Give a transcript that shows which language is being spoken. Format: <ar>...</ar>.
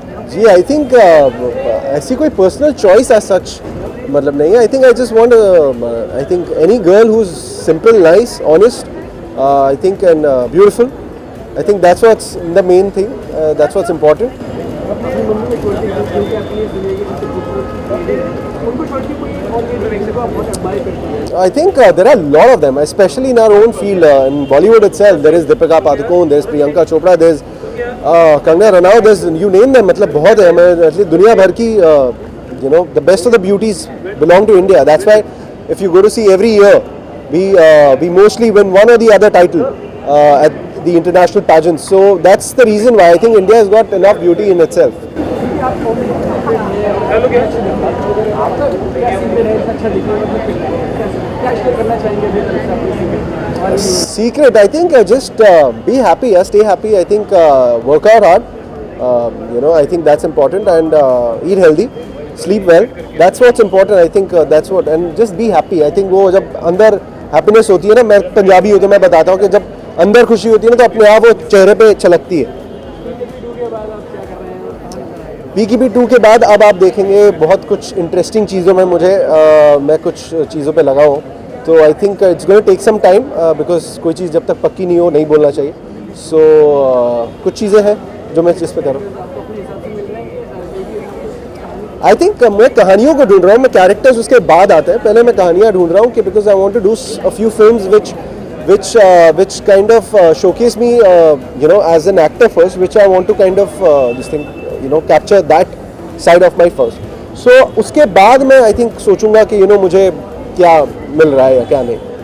<en>जी, I think</en> <hi>ऐसी कोई</hi> <en>personal choice as such</en> <hi>मतलब नहीं है.</hi> <en>I think I just want I think any girl who's simple, nice, honest, I think and beautiful. I think that's what's the main thing. That's what's important.</en> <hi>अपनी mummy को छोड़ के क्योंकि अपनी जिंदगी की सबसे खूबसूरत लेडी है, उनको छोड़ के कोई और लेडी को आप बहुत एडमायर करते हैं.</hi> <en>I think there are a lot of them, especially in our own field. In Bollywood itself, there is Deepika Padukone, there is Priyanka Chopra, there is Kangana Ranaut, there's you name them.</en> <hi>मतलब बहुत है. मैं actually दुनिया भर की</hi> <en>you know the best of the beauties belong to India. That's why if you go to see every year, we mostly win one or the other title at the international pageants. So that's the reason why I think India has got enough beauty in itself.</en> <hi>Hello क्या आपका क्या secret है इतना अच्छा दिखने मतलब क्या share करना चाहेंगे मेरे तरफ से अपनी secret?</hi> <en>Secret, I think just be happy, stay happy. I think work out hard. You know, I think that's important, and eat healthy, sleep well. That's what's important. I think that's what, and just be happy. I think</en> <hi>वो जब अंदर happiness होती है ना, मैं पंजाबी हूँ तो मैं बताता हूँ कि जब अंदर खुशी होती है ना तो अपने आप वो चेहरे पे छलकती है. PKP 2 के बाद अब आप देखेंगे बहुत कुछ इंटरेस्टिंग चीज़ों में मुझे मैं कुछ चीज़ों पे लगा हूँ. तो</hi> <en>I think it's going to take some time because</en> <hi>कोई चीज़ जब तक पक्की नहीं हो नहीं बोलना चाहिए. सो कुछ चीज़ें हैं जो मैं जिस पे कर रहा हूँ. आई थिंक मैं कहानियों को ढूंढ रहा हूँ. मैं कैरेक्टर्स उसके बाद आते हैं. पहले मैं कहानियाँ ढूंढ रहा हूँ कि</hi> <en>Because I want to do a few films which kind of showcase me you know as an actor first, which I want to kind of this thing you know capture that side of my first.</en> <hi>So उसके बाद मैं</hi> <en>I think</en> <hi>सोचूंगा कि</hi> <en>you know</en> <hi>मुझे क्या मिल रहा है या क्या नहीं.</hi>